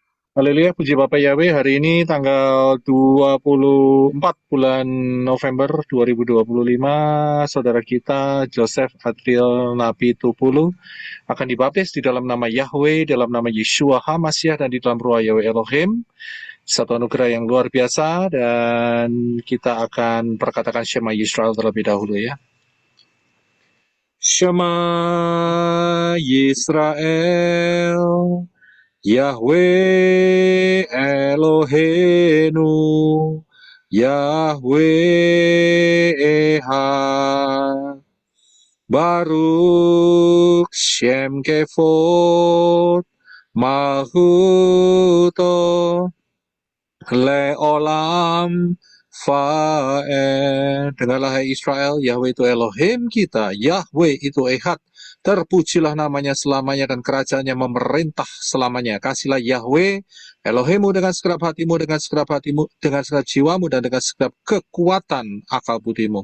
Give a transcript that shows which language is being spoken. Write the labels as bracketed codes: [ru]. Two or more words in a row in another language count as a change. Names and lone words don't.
[id] Haleluya, puji Bapak Yahweh. Hari ini tanggal 24 bulan November 2025, saudara kita Joseph Adriel Nabi Tupulu akan dibaptis di dalam nama Yahweh, dalam nama Yeshua HaMashiach, dan di dalam Ruah Yahweh Elohim. Satu anugerah yang luar biasa, dan kita akan perkatakan Shema Yisrael terlebih dahulu ya. [he] שמע ישראל יהוה אלהינו יהוה אחד ברוך שם כבוד מלכותו לעולם ועד. [id] Dengarlah hai Israel, Yahweh itu Elohim kita, Yahweh itu Echad. Terpujilah namanya selamanya dan kerajaannya memerintah selamanya. Kasihlah Yahweh Elohimmu dengan segenap hatimu, dengan segenap hatimu, dengan segenap jiwamu, dan dengan segenap kekuatan akal budimu.